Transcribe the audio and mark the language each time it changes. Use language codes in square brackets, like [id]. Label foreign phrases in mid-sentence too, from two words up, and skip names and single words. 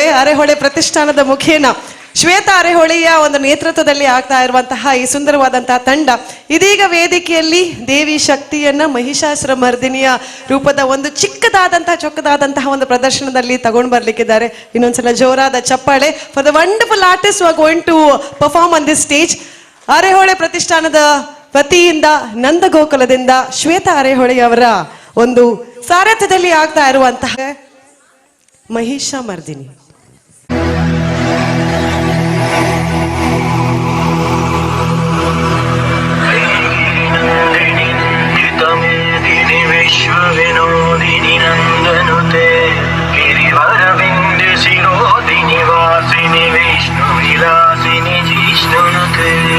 [kn] ಅರೆಹೊಳೆ ಪ್ರತಿಷ್ಠಾನದ ಮುಖೇನ ಶ್ವೇತಾ ಅರೆಹೊಳೆಯ ಒಂದು ನೇತೃತ್ವದಲ್ಲಿ ಆಗ್ತಾ ಇರುವಂತಹ ಈ ಸುಂದರವಾದಂತಹ ತಂಡ ಇದೀಗ ವೇದಿಕೆಯಲ್ಲಿ ದೇವಿ ಶಕ್ತಿಯನ್ನ ಮಹಿಷಾಸುರ ಮರ್ದಿನಿಯ ರೂಪದ ಒಂದು ಚೊಕ್ಕದಾದಂತಹ ಒಂದು ಪ್ರದರ್ಶನದಲ್ಲಿ ತಗೊಂಡು ಬರ್ಲಿಕ್ಕಿದ್ದಾರೆ. ಇನ್ನೊಂದ್ಸಲ ಜೋರಾದ ಚಪ್ಪಾಳೆ [en] for the wonderful artist who are going to perform on this stage. [kn] ಅರೆಹೊಳೆ ಪ್ರತಿಷ್ಠಾನದ ವತಿಯಿಂದ ನಂದಗೋಕುಲದಿಂದ ಶ್ವೇತಾ ಅರೆಹೊಳೆಯವರ ಒಂದು ಸಾರಥ್ಯದಲ್ಲಿ ಆಗ್ತಾ ಇರುವಂತಹ ಮಹಿಷಾಮರ್ದಿನಿ. [sa] ವಿಶ್ವ ವಿನೋದಿನಿ ನಂದನುತೆ ಗಿರಿವರವಿಂದ ಶಿರೋದಿನಿ ವಾಸಿನಿ ವಿಷ್ಣು ವಿಲಾಸಿನಿ ಜಿಷ್ಣುನುತೆ